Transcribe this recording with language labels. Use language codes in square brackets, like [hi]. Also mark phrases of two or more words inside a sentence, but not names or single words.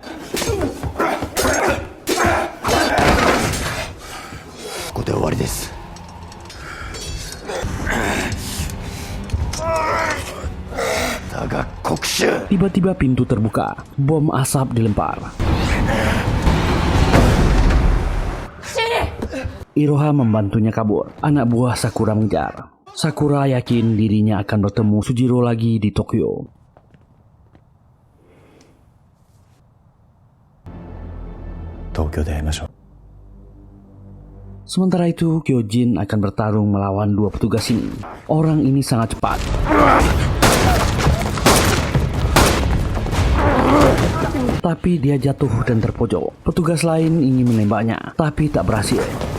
[ja] ここで終わりです Tagak Kokushu. [id] Tiba-tiba pintu terbuka. Bom asap dilempar. Iroha membantunya kabur. Anak buah Sakura mengejar. Sakura yakin dirinya akan bertemu Sujiro lagi di Tokyo. [ja] 東京で会いましょう. [id] Sementara itu, Kyojin akan bertarung melawan dua petugas ini. Orang ini sangat cepat. Tapi dia jatuh dan terpojok. Petugas lain ingin menembaknya, tapi tak berhasil.